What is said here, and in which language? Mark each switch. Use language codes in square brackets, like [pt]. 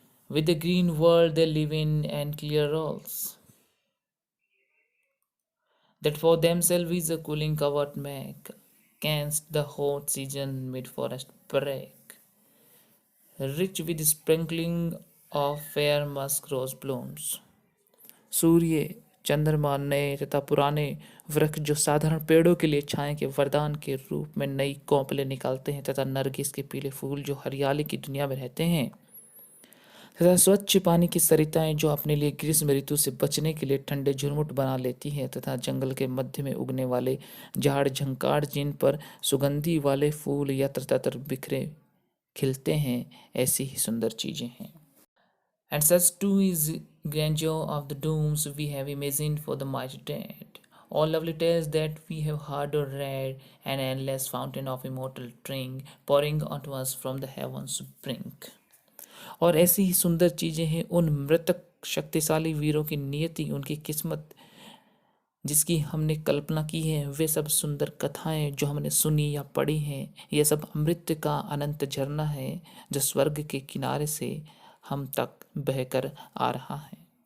[en] With the green world they live in and clear rolls, that for themselves is a cooling covert make, against the hot season mid forest break, rich with sprinkling of fair musk rose blooms. [hi] सूर्य, चंद्रमा, नए तथा पुराने वृक्ष जो साधारण पेड़ों के लिए छाया के वरदान के रूप में नई कोंपलें निकालते हैं तथा नरगिस के पीले फूल जो हरियाली की दुनिया में रहते हैं तथा स्वच्छ पानी की सरिताएं जो अपने लिए ग्रीष्म ऋतु से बचने के लिए ठंडे झुरमुट बना लेती हैं तथा जंगल के मध्य में उगने वाले झाड़ झंकार जिन पर सुगंधी वाले फूल यत्र तत्र बिखरे खिलते हैं, ऐसी ही सुंदर चीजें हैं। [en] And such too is grandeur of the dooms we have imagined for the mighty dead. All lovely tales that we have heard or read, an endless fountain of immortal drink pouring onto us from the heavens brink. [hi] और ऐसी ही सुंदर चीजें हैं उन मृतक शक्तिशाली वीरों की नियति, उनकी किस्मत जिसकी हमने कल्पना की है, वे सब सुंदर कथाएं जो हमने सुनी या पढ़ी हैं, यह सब अमृत का अनंत झरना है जो स्वर्ग के किनारे से हम तक बहकर आ रहा है।